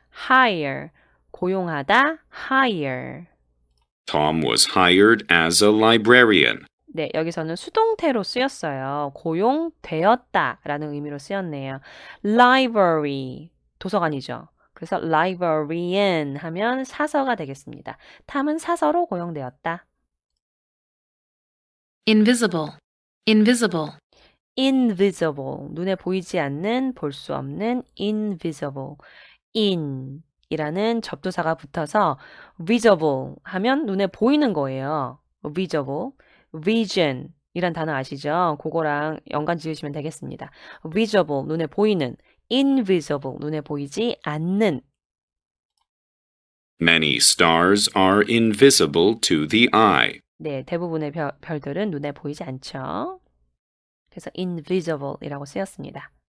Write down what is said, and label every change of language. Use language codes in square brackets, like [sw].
[ko] hire, 고용하다, hire. [en] Tom was hired as a librarian. [ko] 네, 여기서는 수동태로 쓰였어요. 고용되었다라는 의미로 쓰였네요. library, 도서관이죠. 그래서 librarian 하면 사서가 되겠습니다. 탐은 사서로 고용되었다. [en] Invisible. Invisible. [ko] invisible, 눈에 보이지 않는, 볼 수 없는 invisible. in 이라는 접두사가 붙어서 visible 하면 눈에 보이는 거예요. [en] visible. [ko] vision 이란 단어 아시죠? 그거랑 연관 지으시면 되겠습니다. visible, 눈에 보이는, invisible, 눈에 보이지 않는. [en] Many stars are invisible to the eye. [ko] 네, 대부분의 별들은 눈에 보이지 않죠. 그래서 invisible이라고 쓰였습니다.